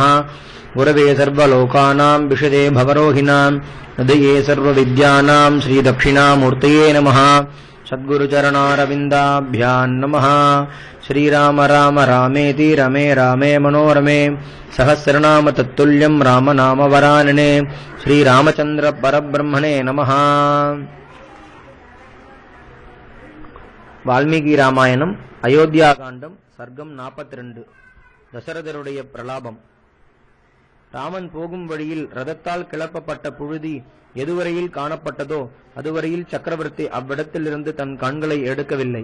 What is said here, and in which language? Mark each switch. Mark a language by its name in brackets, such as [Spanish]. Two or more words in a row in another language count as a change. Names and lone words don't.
[Sanskrit] गुरवे सर्वलोकानां विशदे भवरोहिणां हृदये सर्वविद्यानां श्रीदक्षिणामूर्तये नमः। सद्गुरुचरणारविन्दाभ्यां नमः। श्रीराम राम रामेति रमे रामे मनोरमे सहस्रनाम तत्तुल्यं रामनाम वरानने। श्रीरामचन्द्र परब्रह्मणे नमः। [Tamil] வால்மீகி ராமாயணம் அயோத்தியா காண்டம் சர்க்கம் 42. தசரதருடைய பிரலாபம். ராமன் போகும் வழியில் ரதத்தால் கிளப்பப்பட்ட புழுதி எதுவரையில் காணப்பட்டதோ அதுவரையில் சக்கரவர்த்தி அவ்விடத்திலிருந்து தன் கண்களை எடுக்கவில்லை.